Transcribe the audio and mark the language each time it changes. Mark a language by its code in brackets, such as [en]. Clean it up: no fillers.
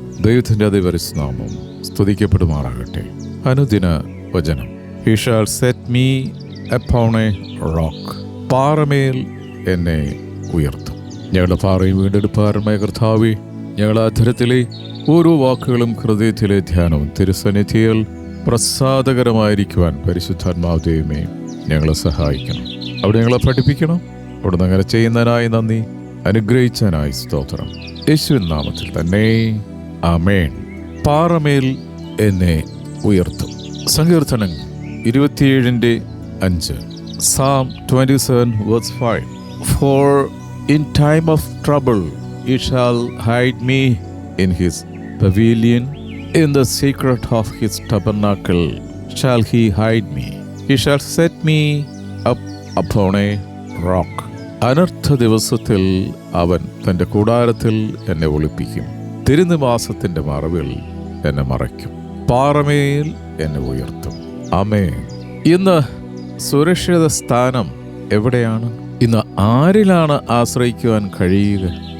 [ml] ദൈവത്തിൻ്റെ അതിപരിശുനാമം സ്തുതിക്കപ്പെടുമാറാകട്ടെ. അനുദിന വചനം. [en] He shall set me upon a rock. [ml] പാറമേൽ എന്നെ ഉയർത്തും. ഞങ്ങളുടെ പാറയും വീണ്ടെടുപ്പാറുമായ കർത്താവേ, ഞങ്ങളുടെ അധരത്തിലെ ഓരോ വാക്കുകളും ഹൃദയത്തിലെ ധ്യാനവും തിരുസന്നിധിയിൽ പ്രസാദകരമായിരിക്കുവാൻ പരിശുദ്ധാത്മാവ് ദൈവമേ ഞങ്ങളെ സഹായിക്കണം. അവിടെ ഞങ്ങളെ പഠിപ്പിക്കണം. അവിടുന്ന് അങ്ങനെ ചെയ്യുന്നതിനായി നന്ദി, അനുഗ്രഹിച്ചതിനായി സ്തോത്രം. യേശുവിൻ നാമത്തിൽ തന്നെ ആമേൻ. പാറമേൽ എന്നെ ഉയർത്തും. സങ്കീർത്തനം 27:5. [en] Psalm 27:5. For in time of trouble he shall hide me in his pavilion, in the secret of his tabernacle shall he hide me. He shall set me up upon a rock. [ml] അനർത്ഥ ദിവസത്തിൽ അവൻ തൻ്റെ കൂടാരത്തിൽ എന്നെ ഒളിപ്പിക്കും, തിരുനിവാസത്തിൻ്റെ മറവിൽ എന്നെ മറയ്ക്കും. പാറമേൽ എന്നെ ഉയർത്തും. ആമേൻ. ഇന്ന് സുരക്ഷിത സ്ഥാനം എവിടെയാണ്? ഇന്ന് ആരിലാണ് ആശ്രയിക്കുവാൻ കഴിയുക?